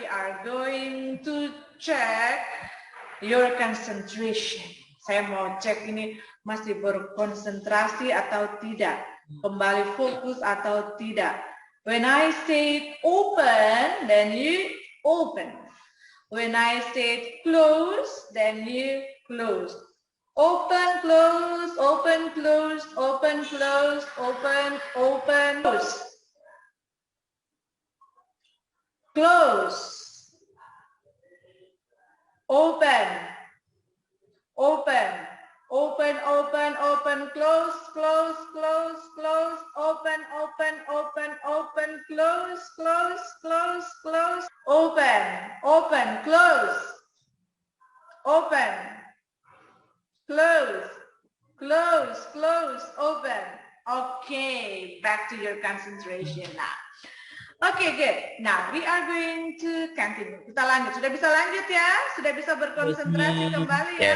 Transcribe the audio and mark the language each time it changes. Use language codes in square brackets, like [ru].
[en] We are going to check your concentration. [id] Saya mau cek ini masih berkonsentrasi atau tidak. Kembali fokus atau tidak. [en] When I say open, then you open. When I say close, then you close. Open, close, open, close, open, close, open, open, close. Close. Open. Open. Open, open, open, close, close, close, close, open, open, open, open, close, close, close, close, open, open, close, open, close, close, close, open. Okay, back to your concentration now. Okay, good. Now we are going to continue. [id] Kita lanjut. Sudah bisa lanjut ya? Sudah bisa berkonsentrasi kembali ya?